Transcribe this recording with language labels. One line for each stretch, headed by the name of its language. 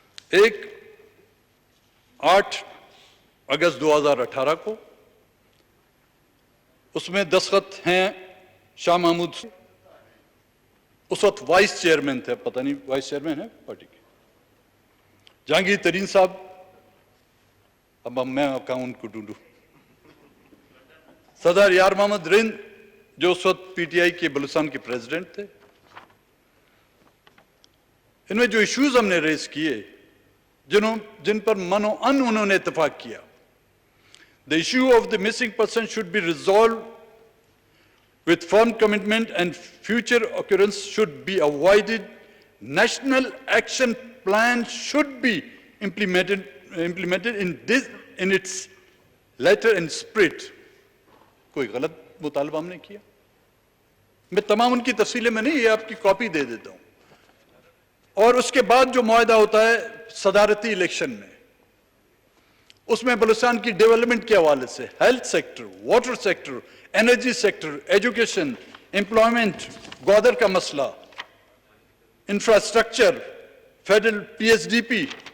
Urdu: ایک 8 اگست 2018 کو, اس میں دستخط ہیں شاہ محمود, اس وقت وائس چیئرمین تھے, پتہ نہیں وائس چیئرمین ہے پارٹی کے, جہانگیر ترین صاحب, اب میں کہاں ان کو ڈھونڈوں, سردار یار محمد رند جو اس وقت پی ٹی آئی کے بلوچستان کے پریزیڈنٹ تھے. ان میں جو ایشوز ہم نے ریز کیے جن پر من و ان انہوں نے اتفاق کیا.
English: The issue of the missing person should be resolved with firm commitment and future occurrence should be avoided. National action plan should be implemented in its letter and spirit.
Urdu: کوئی غلط مطالبہ ہم نے کیا. میں تمام ان کی تفصیلیں میں نہیں, یہ آپ کی کاپی دے دیتا ہوں. اور اس کے بعد جو معاہدہ ہوتا ہے صدارتی الیکشن میں, اس میں بلوچستان کی ڈیولپمنٹ کے حوالے سے health sector, water sector, energy sector, education, employment, Gwadar کا مسئلہ, infrastructure, federal P S D P,